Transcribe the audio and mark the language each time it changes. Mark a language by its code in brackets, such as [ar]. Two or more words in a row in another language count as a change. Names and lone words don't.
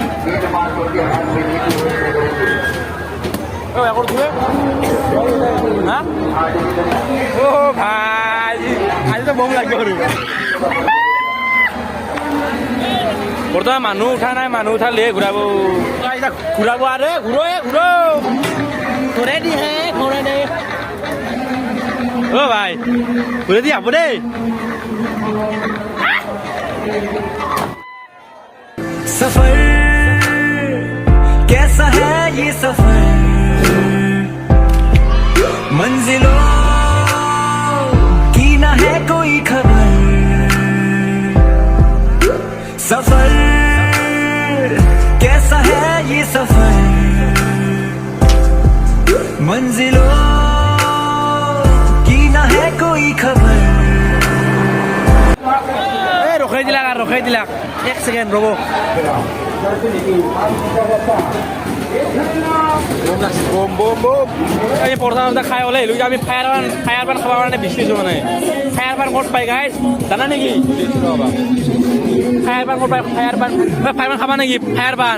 [as] একো উঠিবে হা অ' ভাই আজিতো বম লাগিব আৰু বৰ্তমান মানুহ উঠা নাই মানুহ উঠালে ঘূৰাব ঘূৰাব আৰু ঘূৰাই দি হে ঘূৰাই দে অ' ভাই ঘূৰাই দি আব দেই [hi] सफर कैसा है ये सफर मंजिलों की ना है कोई खबर सफर कैसा है ये सफर मंजिलों की ना है कोई खबर [as] ৰখাই দিলাক এক ছেকেণ্ড ৰ'ব আমি প্ৰথমতে খাই ওলাই আহিলোঁ আমি ফায়াৰ পান খাবৰ কাৰণে বিচাৰিছোঁ মানে ফায়াৰ পান ক'ত পাই গাইছ জানা নেকি ফায়াৰ পান ক'ত পাই ফায়াৰ পান খাবা নেকি ফায়াৰ পান